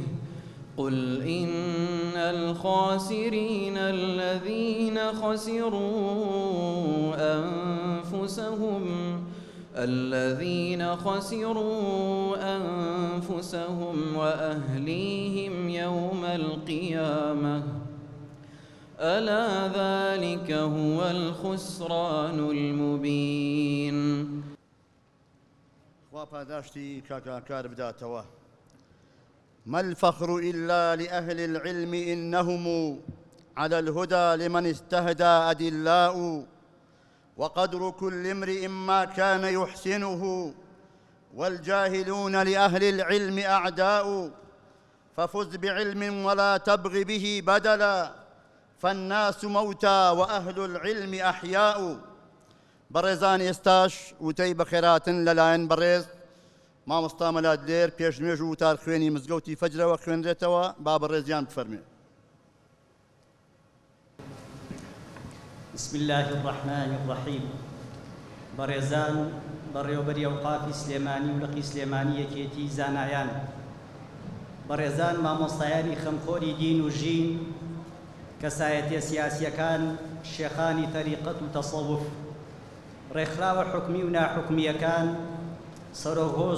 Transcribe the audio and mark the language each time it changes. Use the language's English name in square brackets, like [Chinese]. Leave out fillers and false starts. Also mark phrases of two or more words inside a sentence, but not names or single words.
[Arabic] قل إن الخاسرين الذين خسروا أنفسهم وأهليهم يوم القيامة ألا ذلك هو الخسران المبين. [Central Kurdish] خواپاداشتی کاکار بداتەوە. [Arabic] ما الفخر إلا لأهل العلم إنهم على الهدى لمن استهدى أدلاء. وقدر كل امرئ ما كان يحسنه والجاهلون لأهل العلم أعداء. ففز بعلم ولا تبغ به بدلا فالناس موتى وأهل العلم أحياء. [Central Kurdish] بەڕێزان ئێستاش وتەی بەخێراتن لەلایەن بەڕێز مامۆستا مەلات لێر پێشنوێژ و وتار خوێنی مزگەوتی فەجرەوە خوێنرێتەوە. با بەڕێزیان بفەرمێ. [Arabic] بسم الله الرحمن الرحيم. [Central Kurdish] بەڕێزان بەڕێوەبەری ئەوقافی سلێمانی و لقی سلێمانی یەکێتی زانایان، بەڕێزان مامۆستایانی خەمخۆری دین و ژین، کەسایەتیە سیاسیەکان، شێخانی تەریقەت و تەسەووف، ڕێکخراوە حکمی و ناحکمیەکان، سەرۆهۆز